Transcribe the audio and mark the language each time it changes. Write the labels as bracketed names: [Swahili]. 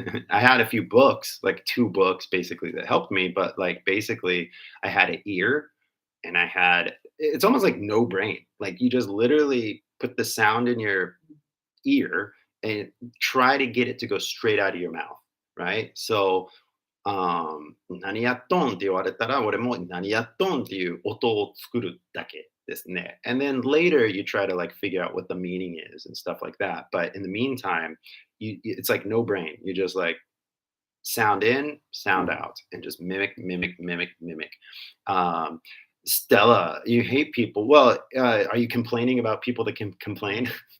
[English] I had a few books, like 2 books basically that helped me, but like basically I had an ear and it's almost like no brain. Like you just literally put the sound in your ear and try to get it to go straight out of your mouth, right? So [Japanese] 何やっとんって言われたら、俺も何やっとんっていう音を作るだけですね。 [English] And then later you try to like figure out what the meaning is and stuff like that. But in the meantime, it's like no brain. You just like sound in, sound out, and just mimic, mimic, mimic, mimic. Um, Stella, you hate people. Well, are you complaining about people that can complain?